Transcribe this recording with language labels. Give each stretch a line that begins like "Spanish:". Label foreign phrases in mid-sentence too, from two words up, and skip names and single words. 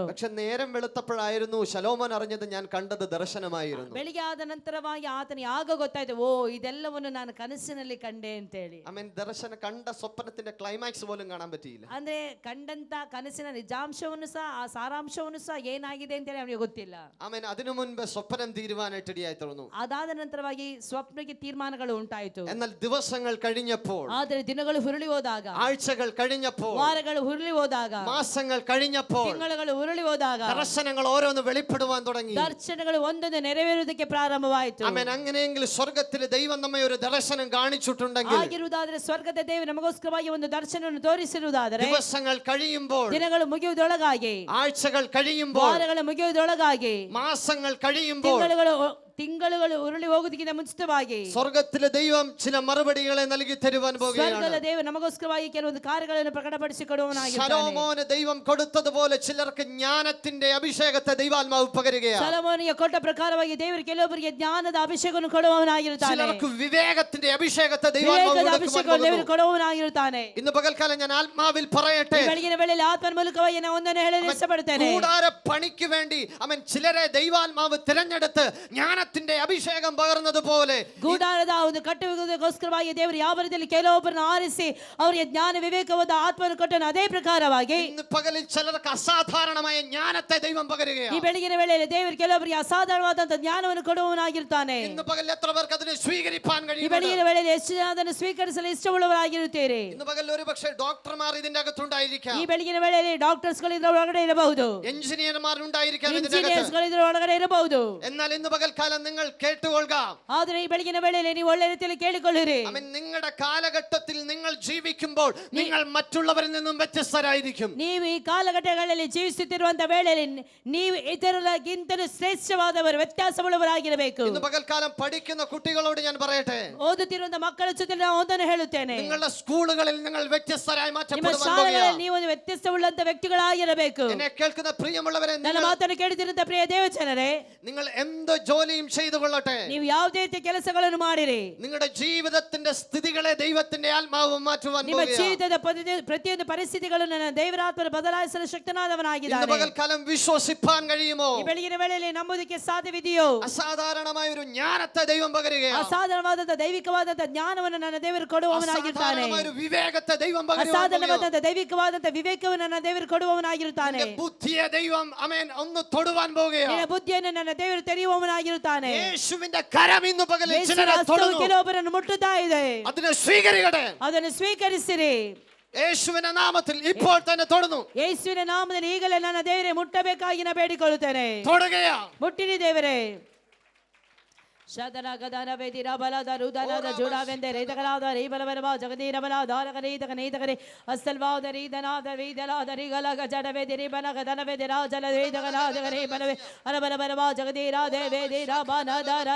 Malayalam: പക്ഷെ നേരം വെളുത്തപ്പോഴായിരുന്നു ശലോമോൻ അറിഞ്ഞത്, ഞാൻ കണ്ടത് ദർശനമായിരുന്നു.
Kannada: ಬೆಳಿಗ್ಗೆ ಆದ ನಂತರವಾಗಿ ಆತನಿಗೆ ಆಗ ಗೊತ್ತಾಯ್ತು, ಓ ಇದೆಲ್ಲವನ್ನು ನಾನು ಕನಸಿನಲ್ಲಿ ಕಂಡೆ ಅಂತ ಹೇಳಿ.
Malayalam: ദർശനം കണ്ട സ്വപ്നത്തിന്റെ ക്ലൈമാക്സ് പോലും കാണാൻ പറ്റിയില്ല.
Kannada: ಅಂದ್ರೆ ಕಂಡಂತ ಕನಸಿನ ನಿಜಾಂಶವನ್ನು ಸಹ, ಆ ಸಾರಾಂಶವನ್ನು ಸಹ ಏನಾಗಿದೆ ಅಂತ ಹೇಳಿ ಅವನಿಗೆ ಗೊತ್ತಿಲ್ಲ.
Malayalam: അതിനു മുൻപ് സ്വപ്നം തീരുവാനായിട്ട് ഇടയായി തീർന്നു.
Kannada: ಅದಾದ ನಂತರವಾಗಿ ಸ್ವಪ್ನಕ್ಕೆ ತೀರ್ಮಾನಗಳು ಉಂಟಾಯಿತು.
Malayalam: എന്നാൽ ദിവസങ്ങൾ കഴിഞ്ഞപ്പോൾ,
Kannada: ಆದರೆ ದಿನಗಳು ಹುರುಳಿ ಹೋದಾಗ,
Malayalam: ആഴ്ചകൾ കഴിഞ്ഞപ്പോൾ,
Kannada: ವಾರಗಳು ಹುರುಳಿ ಹೋದಾಗ,
Malayalam: മാസങ്ങൾ കഴിഞ്ഞപ്പോൾ,
Kannada: ತಿಂಗಳುಗಳು ಹುರುಳಿ ಹೋದಾಗ
Malayalam: ദർശനങ്ങൾ ഓരോന്ന് വെളിപ്പെടുവാൻ തുടങ്ങി.
Kannada: ದರ್ಶನಗಳು ಒಂದೊಂದು ನೆರವೇರುವುದಕ್ಕೆ ಪ್ರಾರಂಭವಾಯಿತು.
Malayalam: അങ്ങനെയെങ്കിൽ സ്വർഗത്തിൽ ദൈവം നമ്മെ ഒരു ദർശനം കാണിച്ചിട്ടുണ്ടെങ്കിൽ,
Kannada: ಆಗಿರುವುದಾದರೆ ಸ್ವರ್ಗದ ದೇವರು ನಮಗೋಸ್ಕರವಾಗಿ ಒಂದು ದರ್ಶನವನ್ನು ತೋರಿಸಿರುವುದಾದರೆ,
Malayalam: ദിവസങ്ങൾ കഴിയുമ്പോൾ,
Kannada: ದಿನಗಳು ಮುಗಿಯುವುದೊಳಗಾಗಿ,
Malayalam: ആഴ്ചകൾ കഴിയുമ്പോൾ,
Kannada: ವಾರಗಳು ಮುಗಿಯುವುದೊಳಗಾಗಿ,
Malayalam: മാസങ്ങൾ കഴിയുമ്പോൾ,
Kannada: ತಿಂಗಳುಗಳು ಉರುಳಿ ಹೋಗುವುದಕ್ಕಿಂತ ಮುಂಚಿತವಾಗಿ
Malayalam: സ്വർഗത്തിലെ ദൈവം ചില മറുപടികളെ നൽകി തരുവാൻ പോകുകയാണ്.
Kannada: ಸ್ವರ್ಗದ ದೇವರು ನಮಗೋಸ್ಕರವಾಗಿ ಕೆಲವೊಂದು ಕಾರ್ಯಗಳನ್ನು ಪ್ರಕಟಪಡಿಸಿಕೊಡುವವನಾಗಿದ್ದಾನೆ.
Malayalam: ശലോമോന് ദൈവം കൊടുത്തതുപോലെ ചിലർക്ക് ജ്ഞാനത്തിന്റെ അഭിഷേകത്തെ ദൈവാത്മാവ് പകരുകയാണ്.
Kannada: ಸೊಲೊಮೋನನಿಗೆ ಕೊಟ್ಟ ಪ್ರಕಾರವಾಗಿ ದೇವರು ಕೆಲವೊಬ್ಬರಿಗೆ ಜ್ಞಾನದ ಅಭಿಷೇಕವನ್ನು ಕೊಡುವವನಾಗಿರುತ್ತಾನೆ.
Malayalam: ചിലർക്ക് വിവേകത്തിന്റെ അഭിഷേകത്തെ ദൈവാത്മാവ്
Kannada: ಕೊಡುವವನಾಗಿರುತ್ತಾನೆ.
Malayalam: ഇന്ന് പകൽക്കാലം ഞാൻ ആത്മാവിൽ പറയട്ടെ,
Kannada: ಬೆಳಗಿನ ವೇಳೆಯಲ್ಲಿ ಆತ್ಮನ ಮೂಲಕವಾಗಿ ನಾನು ಒಂದನ್ನು ಹೇಳಲು ಇಷ್ಟಪಡುತ್ತೇನೆ.
Malayalam: കൂടാര പണിക്ക് വേണ്ടി ചിലരെ ദൈവാത്മാവ് തിരഞ്ഞെടുത്ത് ജ്ഞാനത്തിന്റെ അഭിഷേകം പകർന്നതുപോലെ,
Kannada: ಗೂಡಾರದ ಒಂದು ಕಟ್ಟುವುದಕ್ಕೋಸ್ಕರವಾಗಿ ದೇವರು ಯಾವ ರೀತಿಯಲ್ಲಿ ಕೆಲವೊಬ್ಬರನ್ನು ಆರಿಸಿ ಅವರಿಗೆ ಜ್ಞಾನ ವಿವೇಕವಾದ ಆತ್ಮವನ್ನು ಕೊಟ್ಟನು, ಅದೇ ಪ್ರಕಾರವಾಗಿ
Malayalam: ഇന്ന് പകലിൽ ചിലർക്ക് അസാധാരണമായ ജ്ഞാനത്തെ ദൈവം പകരുകയാണ്.
Kannada: ಈ ಬೆಳಗಿನ ವೇಳೆಯಲ್ಲಿ ದೇವರು ಕೆಲವೊಬ್ಬರಿಗೆ ಅಸಾಧಾರಣವಾದಂತಹ ಜ್ಞಾನವನ್ನು ಕೊಡುವವನಾಗಿರುತ್ತಾನೆ.
Malayalam: ഇന്ന് പകൽ എത്ര പേർക്ക് അതിനെ സ്വീകരിപ്പാൻ
Kannada: ಈ
Malayalam: കഴിയും?
Kannada: ಬೆಳಗಿನ ವೇಳೆಯಲ್ಲಿ ಎಷ್ಟು ಜನ ಅದನ್ನು ಸ್ವೀಕರಿಸಲು ಇಷ್ಟವುಳ್ಳವರಾಗಿರುತ್ತೀರಿ?
Malayalam: ഇന്ന് പകൽ ഒരുപക്ഷെ ഡോക്ടർമാർ ഇതിന്റെ അകത്തുണ്ടായിരിക്കാം,
Kannada: ಈ ಬೆಳಗಿನ ವೇಳೆಯಲ್ಲಿ ಡಾಕ್ಟರ್ಸ್ಗಳು ಇದರ ಒಳಗಡೆ ಇರಬಹುದು,
Malayalam: എഞ്ചിനീയർമാരുണ്ടായിരിക്കാം,
Kannada: ಇಂಜಿನಿಯರ್ಸ್ಗಳು ಇದರ ಒಳಗಡೆ ಇರಬಹುದು.
Malayalam: എന്നാൽ ഇന്ന് പകൽക്കാലം നിങ്ങൾ കേട്ടുകൊള്ളുക.
Kannada: ಆದರೆ ಈ ಬೆಳಗಿನ ವೇಳೆಯಲ್ಲಿ ನೀವು ಒಳ್ಳೆ ರೀತಿಯಲ್ಲಿ ಕೇಳಿಕೊಳ್ಳಿರಿ.
Malayalam: നിങ്ങളുടെ കാലഘട്ടത്തിൽ നിങ്ങൾ ജീവിക്കുമ്പോൾ നിങ്ങൾ മറ്റുള്ളവരിൽ നിന്നും വ്യത്യസ്തരായിരിക്കും.
Kannada: ನೀವು ಈ ಕಾಲಘಟ್ಟಗಳಲ್ಲಿ ಜೀವಿಸುತ್ತಿರುವಂತ ವೇಳೆಯಲ್ಲಿ ನೀವು ಇತರರಿಗಿಂತಲೂ ಶ್ರೇಷ್ಠವಾದವರು, ವ್ಯತ್ಯಾಸವುಳ್ಳವರಾಗಿರಬೇಕು.
Malayalam: ഇന്ന് പകൽക്കാലം പഠിക്കുന്ന കുട്ടികളോട് ഞാൻ പറയട്ടെ,
Kannada: ಓದುತ್ತಿರುವಂತ ಮಕ್ಕಳ ಜೊತೆ ನಾನು ಒಂದನ್ನು ಹೇಳುತ್ತೇನೆ,
Malayalam: നിങ്ങളുടെ സ്കൂളുകളിൽ നിങ്ങൾ വ്യത്യസ്തരായി
Kannada: ನಿಮ್ಮ
Malayalam: മാറ്റപ്പെടുവാൻ
Kannada: ಶಾಲೆಗಳಲ್ಲಿ
Malayalam: പോകുകയാണ്.
Kannada: ನೀವು ಒಂದು ವ್ಯತ್ಯಾಸವುಳ್ಳಂತ ವ್ಯಕ್ತಿಗಳಾಗಿರಬೇಕು.
Malayalam: എന്നെ കേൾക്കുന്ന പ്രിയമുള്ളവരെ,
Kannada: ನನ್ನ ಮಾತನ್ನು ಕೇಳುತ್ತಿರುವಂತ ಪ್ರಿಯ ದೇವಜನರೇ,
Malayalam: നിങ്ങൾ എന്ത് ജോലിയും ചെയ്തു കൊള്ളട്ടെ,
Kannada: ನೀವು ಯಾವುದೇ ರೀತಿಯ ಕೆಲಸಗಳನ್ನು ಮಾಡಿರಿ,
Malayalam: നിങ്ങളുടെ ജീവിതത്തിന്റെ സ്ഥിതികളെ ദൈവത്തിന്റെ ആത്മാവ് മാറ്റുവാൻ
Kannada: ನಿಮ್ಮ
Malayalam: പോകുകയാണ്.
Kannada: ಜೀವಿತದ ಪ್ರತಿಯೊಂದು ಪರಿಸ್ಥಿತಿಗಳನ್ನು ನನ್ನ ದೇವರಾತ್ಮನ ಬದಲಾಯಿಸಲು
Malayalam: ഇന്ന്
Kannada: ಶಕ್ತನಾದವನಾಗಿದ್ದಾನೆ.
Malayalam: പകൽക്കാലം വിശ്വസിപ്പാൻ കഴിയുമോ?
Kannada: ಈ ಬೆಳಗಿನ ವೇಳೆಯಲ್ಲಿ ನಂಬುವುದಕ್ಕೆ ಸಾಧ್ಯವಿದೆಯೋ?
Malayalam: അസാധാരണമായ ഒരു ജ്ഞാനത്തെ ദൈവം പകരുകയാണ്.
Kannada: ಅಸಾಧಾರಣವಾದಂತ ದೈವಿಕವಾದಂತ ಜ್ಞಾನವನ್ನು ನನ್ನ ದೇವರು ಕೊಡುವವನಾಗಿರ್ತಾನೆ.
Malayalam: അസാധാരണമായ ഒരു വിവേകത്തെ ദൈവം പകരുകയാണ്.
Kannada: ಅಸಾಧಾರಣವಾದಂತ ದೈವಿಕವಾದಂತ ವಿವೇಕವನ್ನು ನನ್ನ ದೇವರು ಕೊಡುವವನಾಗಿರುತ್ತಾನೆ.
Malayalam: ബുദ്ധിയെ ദൈവം ഒന്ന് തൊടുവാൻ പോകുകയാണ്.
Kannada: ನಿನ್ನ ಬುದ್ಧಿಯನ್ನು ನನ್ನ ದೇವರು ತೆರೆಯುವವನಾಗಿರುತ್ತಾನೆ.
Malayalam: യേശുവിന്റെ കരം ഇന്ന് പകൽ ചിലരെ തൊടുന്നു.
Kannada: ಕೆಲವೊಬ್ಬರನ್ನು ಮುಟ್ಟುತ್ತಾ ಇದೆ,
Malayalam: അതിനെ സ്വീകരിക്കട്ടെ.
Kannada: ಅದನ್ನು ಸ್ವೀಕರಿಸಿರಿ.
Malayalam: യേശുവിന്റെ നാമത്തിൽ ഇപ്പോൾ തന്നെ തൊടുന്നു.
Kannada: ಯೇಸುವಿನ ನಾಮದಲ್ಲಿ ಈಗಲೇ ನನ್ನ ದೇವರೇ ಮುಟ್ಟಬೇಕಾಗಿ ನಾನು ಬೇಡಿಕೊಳ್ಳುತ್ತೇನೆ.
Malayalam: തൊടുകയാ.
Kannada: ಮುಟ್ಟಿರಿ ದೇವರೇ. ಶತನ ಗದನ ವೇದಿರ ಬಲದ ರುದನದ ಜುಡವೆಂದೆ ರೇತಕಲಾದ ರೀಬಲವರವ ಜಗದೀರಬಲ ದಾರಕರೀತಕ ನೀತಕರಿ ಅಸ್ತಲ್ವಾದ ರೀದನಾದ ವೀದಲಾದ ರೀಗಲಗ ಜಡವೆದಿರಿ ಬನಗ ದನವೆದಿರ ಜಲ ವೇದಗನಾದಗರಿ ಬಲವೆ ಅರಬಲ ಬಲವ ಜಗದೀರಾದ ವೇದಿರ ಬನದರ